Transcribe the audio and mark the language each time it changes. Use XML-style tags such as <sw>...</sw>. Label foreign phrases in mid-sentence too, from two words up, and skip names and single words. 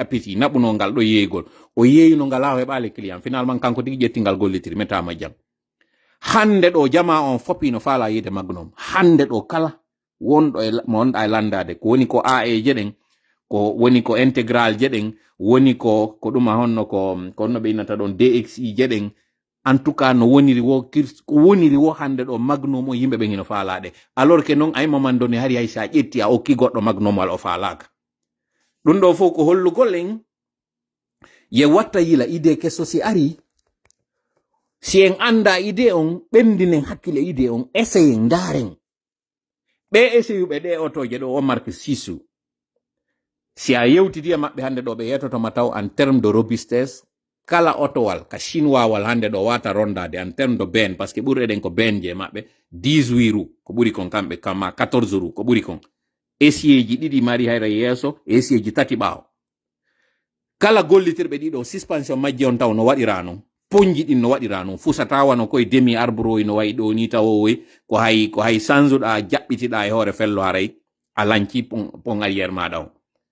<ff>piti naɓuno ngal ɗo yeeygol o yeeyino ngal ha heɓali</ff> <fr>client finalement</fr> <ff>kanko tigi ƴetti ngal gollitiri mettama jang hande ɗo jama on foppi no faala yide magnom hande ɗo kala wonɗo mo wonɗa e landade ko woni ko AE jeɗen ko woni ko intégral jeɗen woni ko ɗuma honno ko honno ɓe innata ɗon DXI jeɗen</ff> <fr>en tout cas</fr> <ff>no woniri wo ko woniri wo hande ɗo magnom o yimɓe ɓen hino faalaɗe</ff> <fr>alors que non</fr> <ff>ay</ff> <fr>moment donné</fr> <ff>hari hay sa ƴetti a okki goɗɗo magnom wal o faalaka ɗum ɗo fof ko hollugol en ye watta yila idée kesso si ari si en anda idée on ɓendinen hakkille idée on essaye ndaren ɓe essayuɓe ɗe otoje ɗo o marque sisu si a yewtiti e maɓɓe hande ɗo ɓe yetotoma taw</ff> <fr>en terme de robustesse</fr> <ff>kala otowal ka chinois wal hande ɗo wata rondade</ff> <fr>en terme de ben parce que</fr> <ff>ɓuri eɗen ko ben je maɓɓe 18 roues ko ɓuri kon kamɓe kama 14 roues ko ɓuri kon essieji ɗiɗi mari hayra yeeso essieji tati ɓaawo kala gollitirɓe ɗiɗo suspension majje on taw no waɗira non ponji ɗin no waɗira non fusata wano koye</ff> <fr>demi arbre</fr> <ff>no wayi ɗo ni tawowoy ko hay sanzuɗa jaɓɓitiɗa e hoore fello haray a lanci pon arrière maɗa on</ff>